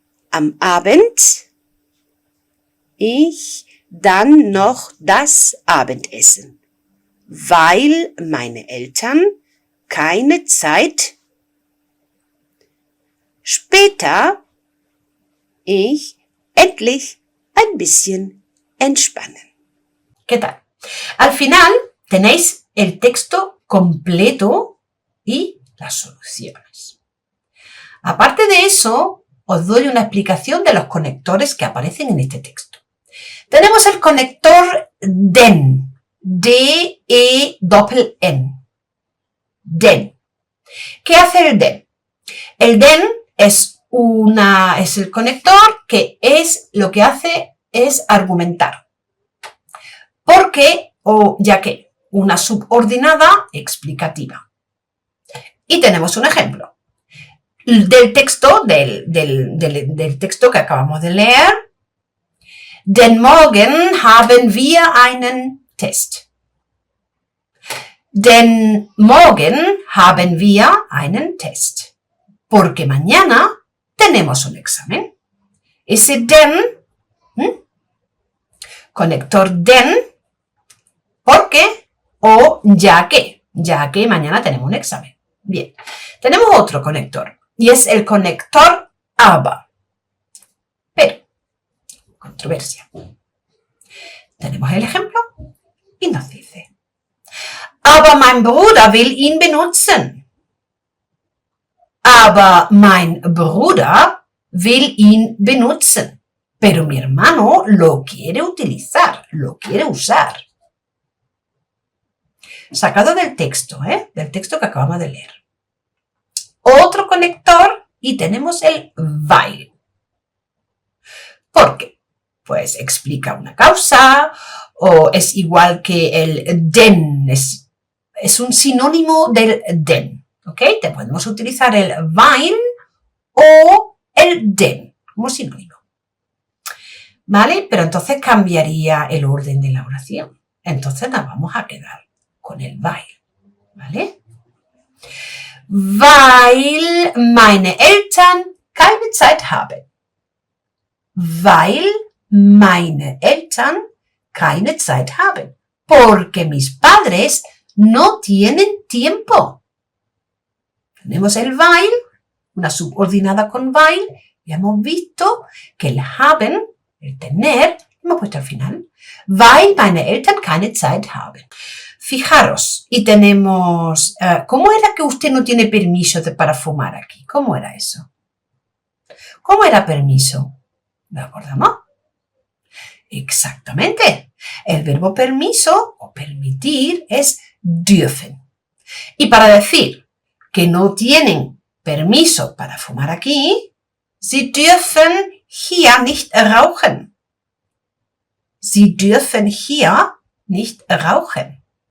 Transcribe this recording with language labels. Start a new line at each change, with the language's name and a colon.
German: Am Abend ich dann noch das Abendessen, weil meine Eltern keine Zeit. Später ich endlich ein bisschen entspannen.
Spanish: ¿Qué tal? Al final tenéis el texto completo y las soluciones. Aparte de eso, os doy una explicación de los conectores que aparecen en este texto. Tenemos el conector den, D-E-N, den. ¿Qué hace el den? El den es el conector que es lo que hace es argumentar. Porque, o ya que, una subordinada explicativa. Y tenemos un ejemplo del texto, del texto que acabamos de leer.
German: Denn morgen haben wir einen Test. Denn morgen haben wir einen Test.
Spanish: Porque mañana tenemos un examen. Ese den, conector den, porque o ya que mañana tenemos un examen. Bien, tenemos otro conector y es el conector aber. Pero, controversia. Tenemos el ejemplo y nos dice,
German: aber mein Bruder will ihn benutzen. Aber mein Bruder will ihn benutzen.
Spanish: Pero mi hermano lo quiere utilizar, lo quiere usar. Sacado del texto que acabamos de leer. Otro conector y tenemos el weil. ¿Por qué? Pues explica una causa o es igual que el den, es un sinónimo del den. ¿Ok? Te podemos utilizar el weil o el den como sinónimo. ¿Vale? Pero entonces cambiaría el orden de la oración. Entonces nos vamos a quedar con el weil. ¿Vale?
German: Weil meine Eltern keine Zeit haben. Weil meine Eltern keine Zeit haben.
Spanish: Porque mis padres no tienen tiempo. Tenemos el weil, una subordinada con weil, y hemos visto que el haben, el tener, hemos puesto al final.
German: Weil meine Eltern keine Zeit haben.
Spanish: Fijaros, y tenemos, ¿cómo era que usted no tiene permiso para fumar aquí? ¿Cómo era eso? ¿Cómo era permiso? ¿Lo acordamos? Exactamente. El verbo permiso o permitir es dürfen. Y para decir que no tienen permiso para fumar aquí,
German: Sie dürfen hier nicht rauchen. Sie dürfen hier nicht rauchen.